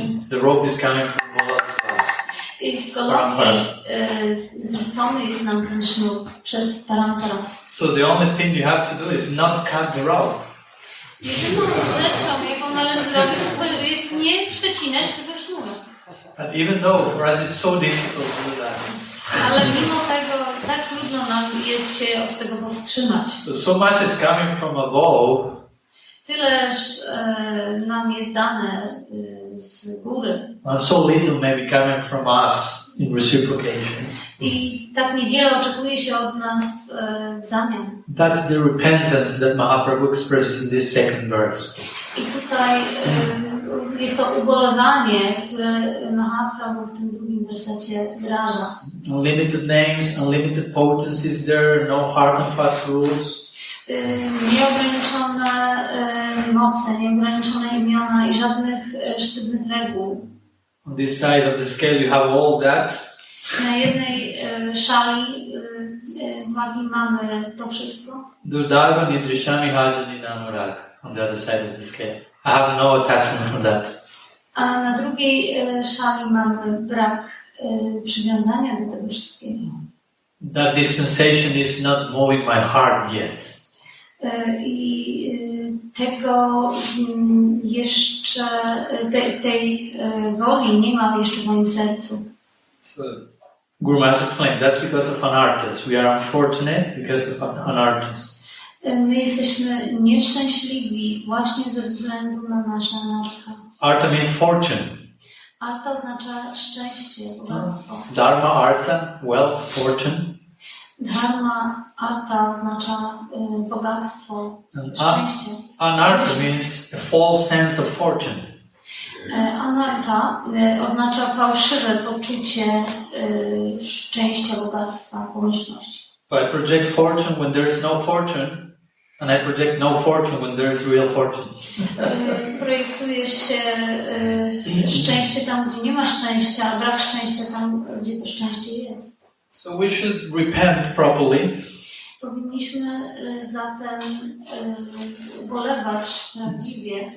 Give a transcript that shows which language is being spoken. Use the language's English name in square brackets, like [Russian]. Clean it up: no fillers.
[English] The rope is coming from Golokar. [Polish] I z Goloki zrzucony jest nam ten sznur przez Parampara. [English] So the only thing you have to do is not cut the rope. [Polish] Jedyną rzeczą, jaką należy zrobić, to jest nie przecinać tego sznuru. [English] And even though for us it's so difficult to do that. [Polish] Ale mimo tego tak trudno nam jest się od tego powstrzymać. [English] So much is coming from above. [Polish] Tyleż nam jest dane z góry. [English] And so little may be coming from us in reciprocation. [Polish] I tak niewiele oczekuje się od nas w zamian. [English] That's the repentance that Mahaprabhu expresses in this second verse. [Polish] I tutaj jest to ubolewanie, które Mahaprabhu w tym drugim wersecie wyraża. [English] Unlimited names, unlimited potencies there, no hard and fast rules. [Polish] Nieograniczone moce, nieograniczone imiona i żadnych sztywnych reguł. [English] On this side of the scale you have all that. [Polish] Na jednej szali magii mamy to wszystko. [Sanskrit] Durdarva nidrishami hajani nanurag. [English] On the other side of the scale. I have no attachment for that. [Polish] A na drugiej szali mamy brak przywiązania do tego wszystkiego. [English] That dispensation is not moving my heart yet. [Polish] I tego jeszcze, tej woli nie ma jeszcze w moim sercu. [English] So, Guru Maharaj explained that's because of anarthas. We are unfortunate because of anarthas. [Polish] My jesteśmy nieszczęśliwi właśnie ze względu na nasze anartha. [English] Artha means fortune. [Polish] Artha oznacza szczęście, bogactwo. [English] Dharma, artha, wealth, fortune. [Polish] Dharma, artha oznacza bogactwo, szczęście. [English] Anartha means a false sense of fortune. [Polish] Anartha oznacza fałszywe poczucie szczęścia, bogactwa, pomyślności. [English] I project fortune when there is no fortune, and I project no fortune when there is real fortune. [Polish] Projektuje się szczęście tam, gdzie nie ma szczęścia, a brak szczęścia tam, gdzie to szczęście jest. [English] So we should repent properly. [Polish] Powinniśmy zatem ubolewać prawdziwie.